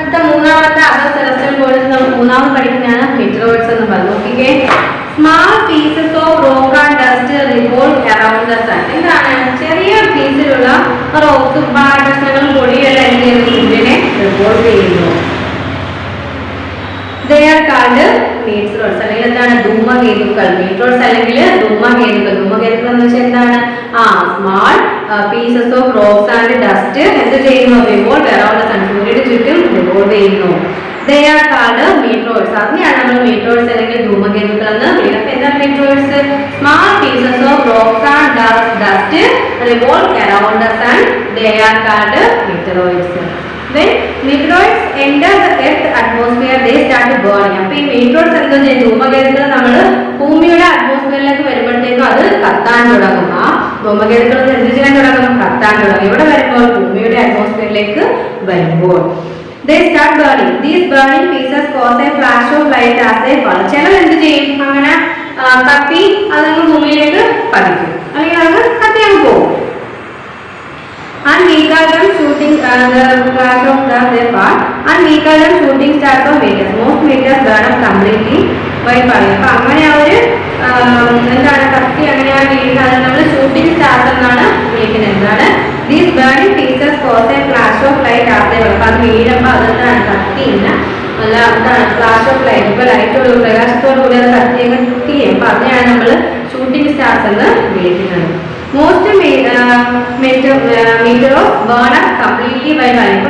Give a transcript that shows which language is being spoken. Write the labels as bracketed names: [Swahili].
[Malayalam] മൂന്നാമത്തെ [English] other celestial bodies [Malayalam] നമ്മൾ മൂന്നാമത് പഠിക്കുന്നതാണ് മീറ്ററോയിഡ്സ് എന്ന് പറഞ്ഞു. [English] നോക്കിക്കേ, small pieces of rock and dust revolve around the sun. [Malayalam] എന്താണ് ചെറിയ പീസിലുള്ള റോക്സും കഷ്ണങ്ങളും പൊടിയെല്ലാം എന്ത് ചെയ്യുന്നു? സൂര്യനെ റിവോൾവ് ചെയ്യുന്നു. [English] They are called meteoroids. [Malayalam] അല്ലെങ്കിൽ എന്താണ് ധൂമകേതുക്കൾ. മീറ്ററോയിഡ്സ് അല്ലെങ്കിൽ ധൂമകേതുക്കൾ. ധൂമകേതുക്കൾ എന്ന് വെച്ചാൽ എന്താണ്? [English] small pieces of rocks and dust [Malayalam] എന്ത് ചെയ്യുന്നു? [English] Revolve around the sun. [Malayalam] സൂര്യന് ചുറ്റും റിവോൾവ് ചെയ്യുന്നു. [English] They are called meteoroids. [Malayalam] അതിനെയാണ് നമ്മൾ മീറ്ററോയിഡ്സ് അല്ലെങ്കിൽ ധൂമകേതുക്കൾ എന്ന് വിളിക്കുന്നത്. അപ്പൊ എന്താണ് മീറ്ററോയിഡ്സ്? [English] Small pieces of rocks and dust revolve around the sun. They are called meteoroids. When meteoroids enter the earth atmosphere, they start burning. [Malayalam] അപ്പോൾ ഈ meteoroids എന്താ ചെയ്യുന്നത്? ധൂമകേതുക്കൾ നമ്മൾ ഭൂമിയുടെ അറ്റ്മോസ്ഫിയറിലേക്ക് വരുമ്പോഴത്തേക്കും അത് കത്താൻ തുടങ്ങും. ആ ധൂമകേതുക്കൾ എന്ത് ചെയ്യാൻ തുടങ്ങും? കത്താൻ തുടങ്ങും. ഇവിടെ വരുമ്പോൾ ഭൂമിയുടെ അറ്റ്മോസ്ഫിയറിലേക്ക് വരുമ്പോൾ [English] they start burning. These burning pieces cause a flash of light as they fall. [Malayalam] ചിലർ എന്ത് ചെയ്യും? അങ്ങനെ കത്തി അതങ്ങ് ഭൂമിയിലേക്ക് പതിക്കും, അല്ലെങ്കിൽ അത് കത്തി അങ്ങ് പോകും. [English] And we call them shooting the flash of their part. And we call them shooting stars of meteors. Most meteors burn up completely by fire. [Malayalam] അപ്പൊ അങ്ങനെ ഒരു എന്താണ് കത്തി അങ്ങനെ വീഴുന്നത് അത് നമ്മൾ ഷൂട്ടിംഗ് സ്റ്റാർസ് എന്നാണ് വിളിക്കുന്നത്. എന്താണ്? [English] These burning pieces cause a flash of light as they fall. [Malayalam] അപ്പൊ അത് വീഴുമ്പോൾ അതെന്താണ് കത്തിയില്ല, അല്ല എന്താണ് [English] Flash of light. [Malayalam] ഇപ്പൊ ലൈറ്റോട് പ്രകാശത്തോടു കൂടി അത് കത്തിയൊക്കെ ചെയ്യും. അപ്പൊ അതിനെയാണ് നമ്മൾ ഷൂട്ടിംഗ് സ്റ്റാർസ് എന്ന് വിളിക്കുന്നത്. [English] Most meteor burn up completely by fire.